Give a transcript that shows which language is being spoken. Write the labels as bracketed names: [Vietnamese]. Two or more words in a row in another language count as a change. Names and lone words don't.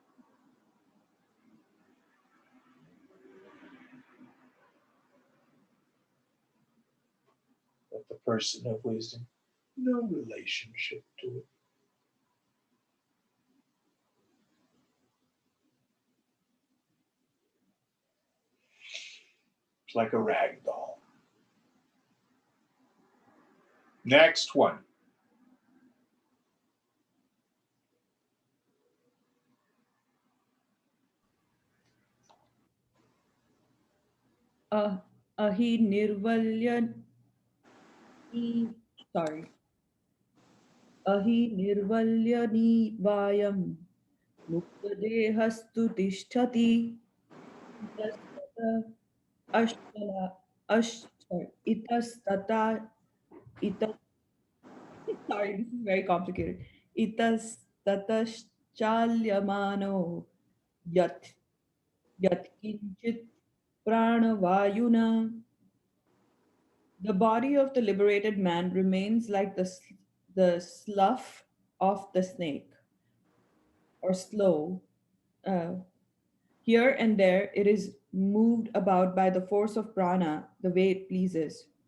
[English] But the person of wisdom, no relationship to it. It's like a rag doll. Next one. [Sanskrit] Ah, ahi nirvalya ni, sorry, ahi nirvalya ni vayam muktadehastu tishtati itastata ashtala sorry, itastata itas [English] sorry, this is very complicated. [Sanskrit] Itastatashchalyamano yat yat kinchit pranavayuna. [English] The body of the liberated man remains like the slough of the snake, or slow. Uh, Here and there, it is moved about by the force of prana the way it pleases.